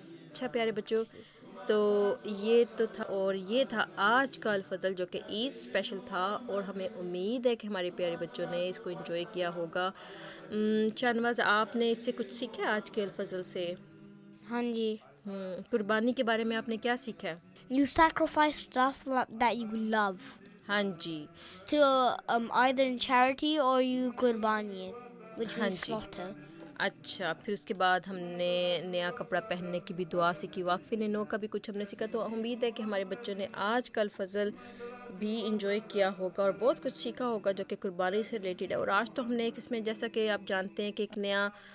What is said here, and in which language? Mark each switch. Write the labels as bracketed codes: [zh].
[ur] اچھا پیارے بچوں, تو یہ تو تھا, اور یہ تھا آج کا الفضل جو کہ عید اسپیشل تھا, اور ہمیں امید ہے کہ ہمارے پیارے بچوں نے اس کو انجوائے کیا ہوگا. شاہنواز, آپ نے اس سے کچھ سیکھا آج کے الفضل سے؟ ہاں جی. قربانی کے بارے میں آپ نے کیا سیکھا؟ [en] You sacrifice stuff that you love [ur] ہاں جی. [en] to either in charity or you qurbani it, which [ur] ہاں [en] means [ur] جی. [en] slaughter. [ur] اچھا, پھر اس کے بعد ہم نے نیا کپڑا پہننے کی بھی دعا سیکھی, واقفی نو کا بھی کچھ ہم نے سیکھا. تو امید ہے کہ ہمارے بچوں نے آج کا الفضل بھی انجوائے کیا ہوگا اور بہت کچھ سیکھا ہوگا جو کہ قربانی سے ریلیٹڈ ہے. اور آج تو ہم نے اس میں, جیسا کہ آپ جانتے ہیں کہ ایک نیا